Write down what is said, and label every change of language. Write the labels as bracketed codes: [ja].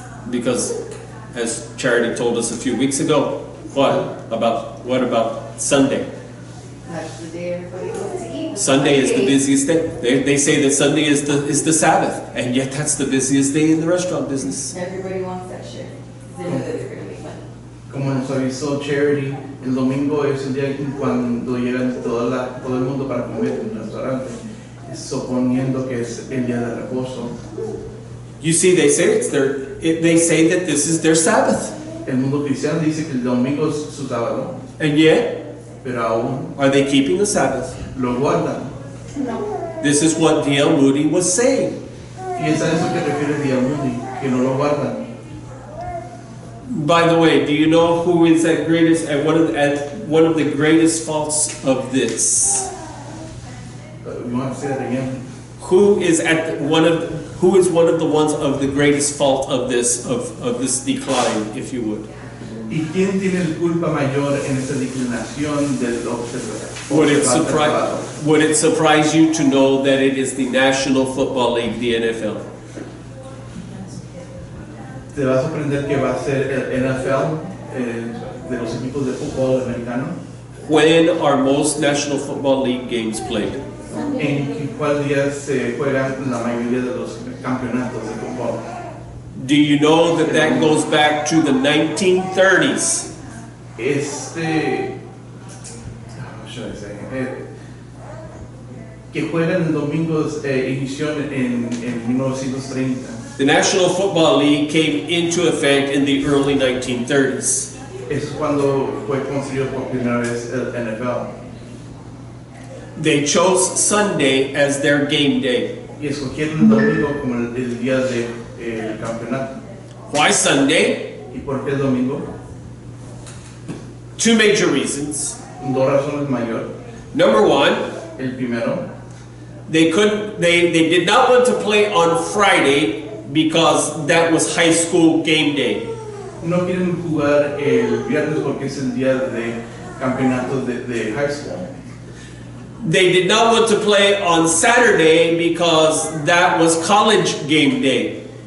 [en] Because as Charity told us a few weeks ago, what about Sunday? That's the day everybody goes to eat. Sunday is the busiest day. They say that Sunday is the Sabbath, and yet that's the busiest day in the restaurant business. Everybody wants that shit. They know that they're going to make money. [es] Como nos avisó Charity, el domingo es el día cuando llegan todo el mundo para comer en el restaurante, suponiendo que es el día de reposo. [en] You see, they say they say that this is their Sabbath, [es] El mundo cristiano dice que el domingo es su sábado, [en] and yet [es] pero aún [en] are they keeping the Sabbath? [es] lo guardan. [en] This is what D.L. Moody was saying. [es] Y es a eso que refiere Día Moody, que no lo guardan. [en] By the way, do you know who is at greatest at one of the greatest faults of this? You want to say that again? Who is one of the ones of the greatest fault of this decline, if you would? [es] ¿Y quién tiene la culpa mayor en esta declinación del observador? [en] Would it surprise you to know that it is the National Football League, the NFL? [es] ¿Te va a sorprender que va a ser el NFL de los equipos de fútbol americano? [en] When are most National Football League games played? [es] ¿En cuál día se juegan la mayoría de los campeonatos de fútbol? [en] Do you know that that goes back to the 1930s? How should I say? [es] Que juegan el domingo inició en 1930. [en] The National Football League came into effect in the early 1930s. [es] Es cuando fue construido por primera vez el NFL. [en] They chose Sunday as their game day. [es] Y escogieron el domingo como el día del campeonato. [en] Why Sunday? [es] ¿Y por qué el domingo? [en] Two major reasons. [es] Dos razones mayor. [en] Number one, [es] El primero, [en] they did not want to play on Friday because that was high school game day. [es] no quieren jugar el viernes porque es el día de campeonato de high school. [en] They did not want to play on Saturday because that was college game day.